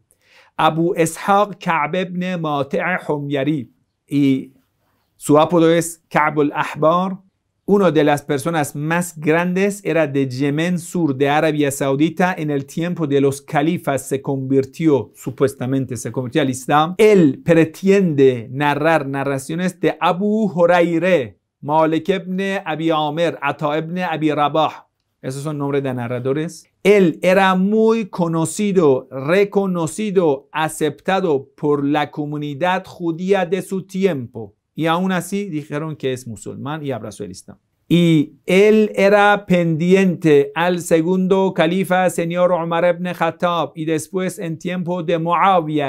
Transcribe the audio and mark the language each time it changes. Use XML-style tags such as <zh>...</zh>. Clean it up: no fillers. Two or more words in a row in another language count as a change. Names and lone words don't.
<es>Abu Ishaq Ka'b ibn Mati' Humyari, y su apodo es Ka'b al-Ahbar. Una de las personas más grandes era de Yemen Sur, de Arabia Saudita. En el tiempo de los califas supuestamente se convirtió al Islam. Él pretende narrar narraciones de Abu Hurairah, Malik ibn Abi Amir, Ata ibn Abi Rabah. Esos son nombres de narradores. Él era muy conocido, reconocido, aceptado por la comunidad judía de su tiempo. Y aún así dijeron que es musulmán y abrazó el Islam. Y él era pendiente al segundo califa, señor Umar ibn Khattab, y después en tiempo de Muawiyah.</es>